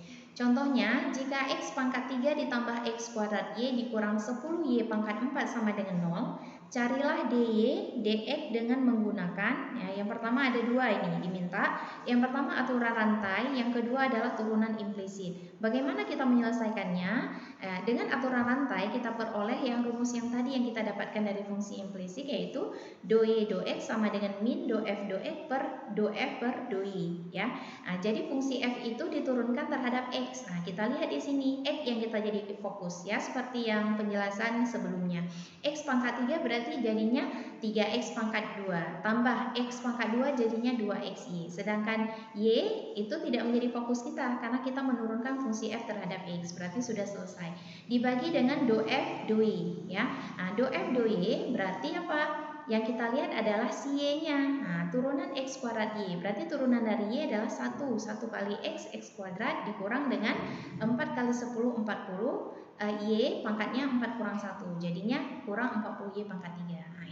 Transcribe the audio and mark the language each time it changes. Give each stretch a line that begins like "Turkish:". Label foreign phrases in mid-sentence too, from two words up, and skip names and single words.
Indonesian: Contohnya, jika x pangkat 3 ditambah x kuadrat y dikurang 10y pangkat 4 sama dengan 0, carilah dy dx dengan menggunakan ya, yang pertama pertama ada dua ini diminta. Yang pertama aturan rantai, yang kedua adalah turunan implisit. Bagaimana kita menyelesaikannya? Dengan aturan rantai kita peroleh yang rumus yang tadi yang kita dapatkan dari fungsi implisit, yaitu do y do x sama dengan min do f do x per do f per do y, ya. Jadi fungsi f itu diturunkan terhadap x. Kita lihat di sini x yang kita jadi fokus, ya, seperti yang penjelasan sebelumnya. X pangkat 3 berarti jadinya 3x pangkat 2 tambah x pangkat 2 jadinya 2xy. Sedangkan y itu tidak menjadi fokus kita karena kita menurunkan fungsi f terhadap x, berarti sudah selesai. Dibagi dengan do f do y, ya. Do f do y berarti apa? Yang kita lihat adalah si y-nya. Turunan x kuadrat y, berarti turunan dari y adalah 1 kali x kuadrat dikurang dengan 4 kali 10 40, y pangkatnya 4 kurang 1, jadinya kurang 40y pangkat 3.